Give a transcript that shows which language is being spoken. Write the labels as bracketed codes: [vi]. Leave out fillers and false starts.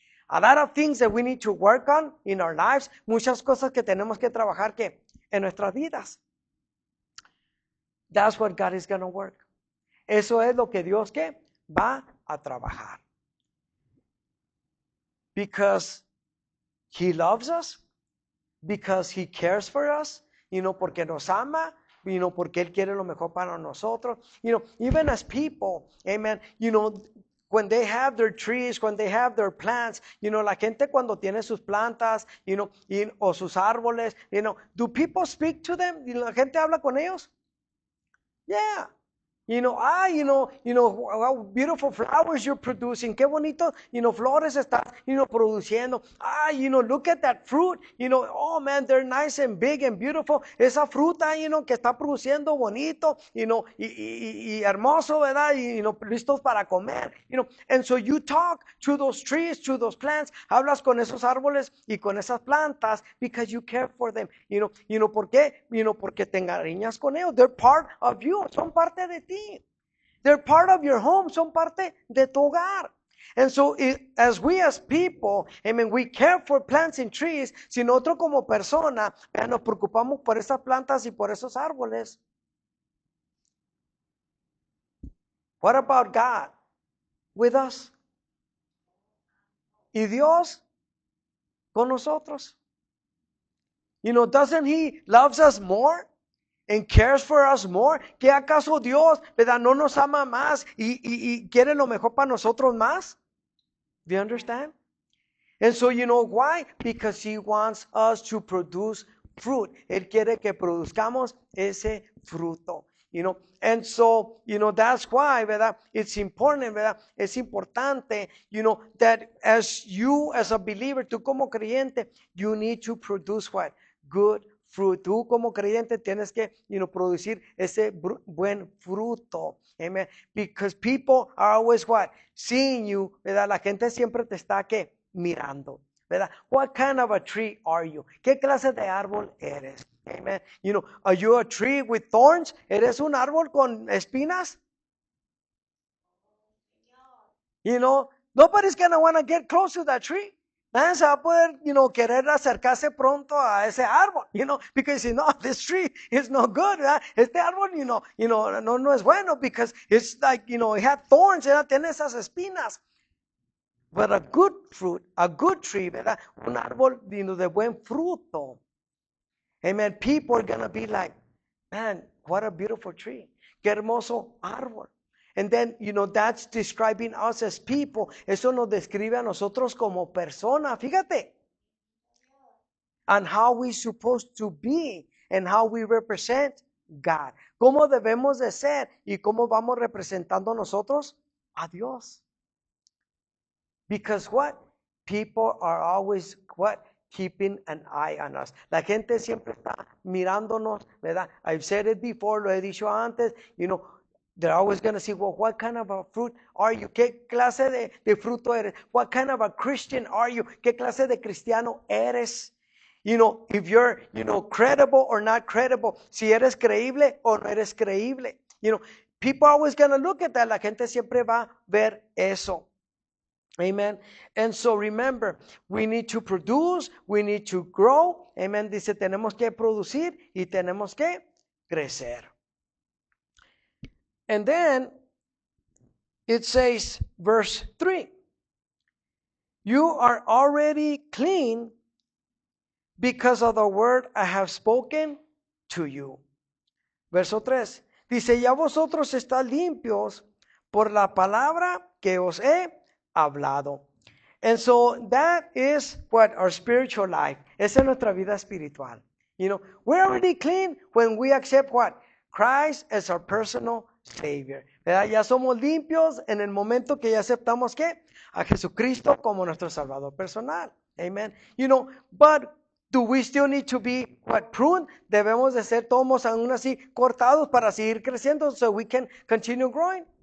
[en] A lot of things that we need to work on in our lives. [es] Muchas cosas que tenemos que trabajar, ¿qué? En nuestras vidas. [en] That's what God is going to work. [es] Eso es lo que Dios, ¿qué? Va a trabajar. [en] Because He loves us, because He cares for us, [es] porque nos ama, porque Él quiere lo mejor para nosotros. [en] Even as people, amen, when they have their trees, when they have their plants, [es] la gente cuando tiene sus plantas, o sus árboles, [en] do people speak to them? [es] La gente habla con ellos? [en] Yeah. How beautiful flowers you're producing. [es] Qué bonito, flores estás, produciendo. [en] Look at that fruit. Oh man, they're nice and big and beautiful. [es] Esa fruta, que está produciendo bonito, y hermoso, ¿verdad? Y, listos para comer. [en] And so you talk to those trees, to those plants. [es] Hablas con esos árboles y con esas plantas [en] because you care for them. [es] ¿Por qué? Porque te encariñas con ellos. [en] They're part of you. [es] Son parte de ti. [en] They're part of your home. [es] Son parte de tu hogar. [en] And so, as people, we care for plants and trees. [es] Si nosotros como persona nos preocupamos por esas plantas y por esos árboles. [en] What about God with us? [es] Y Dios con nosotros. [en] Doesn't He loves us more? And cares for us more. [es] ¿Qué acaso Dios, verdad, no nos ama más y quiere lo mejor para nosotros más? [en] Do you understand? And so why? Because He wants us to produce fruit. [es] Él quiere que produzcamos ese fruto. [en] And so, that's why, ¿verdad? It's important, ¿verdad? [es] Es importante, [en] that as a believer, [es] tú como creyente, [en] you need to produce what? Good fruit. [es] Tú como creyente tienes que, producir ese buen fruto. Amen. [en] Because people are always what? Seeing you, ¿verdad? [es] La gente siempre te está, ¿qué? Mirando, ¿verdad? [en] What kind of a tree are you? [es] ¿Qué clase de árbol eres? [en] Amen. Are you a tree with thorns? [es] ¿Eres un árbol con espinas? [en] Nobody's going to want to get close to that tree. [es] Nadie se va a poder, querer acercarse pronto a ese árbol, [en] because this tree is no good, [es] ¿verdad? Este árbol, no es bueno, [en] because it's like, it had thorns, [es] ¿verdad? Tiene esas espinas. [en] But a good fruit, a good tree, ¿verdad? [es] Un árbol, de buen fruto. Amen. [en] People are going to be like, man, what a beautiful tree. [es] Qué hermoso árbol. [en] And then, that's describing us as people. [es] Eso nos describe a nosotros como persona. Fíjate. [en] And how we're supposed to be and how we represent God. [es] ¿Cómo debemos de ser y cómo vamos representando nosotros a Dios? [en] Because what? People are always, what? Keeping an eye on us. [es] La gente siempre está mirándonos, ¿verdad? [en] I've said it before, [es] lo he dicho antes, [en] they're always going to see, well, what kind of a fruit are you? [es] ¿Qué clase de fruto eres? [en] What kind of a Christian are you? [es] ¿Qué clase de cristiano eres? [en] If you're, credible or not credible. [es] Si eres creíble o no eres creíble. [en] People are always going to look at that. [es] La gente siempre va a ver eso. Amen. [en] And so remember, we need to produce, we need to grow. Amen. [es] Dice, tenemos que producir y tenemos que crecer. [en] And then it says, verse 3, you are already clean because of the word I have spoken to you. [es] Verso 3, dice, ya vosotros estáis limpios por la palabra que os he hablado. [en] And so that is what our spiritual life. [es] Esa es nuestra vida espiritual. [en] You know, we're already clean when we accept what? Christ as our personal Savior. [es] ¿Verdad? Ya somos limpios en el momento que ya aceptamos ¿qué? A Jesucristo como nuestro Salvador personal. Amen. [en] You know, but do we still need to be what? Pruned? [es] Debemos de ser todos aún así cortados para seguir creciendo [en] so we can continue growing?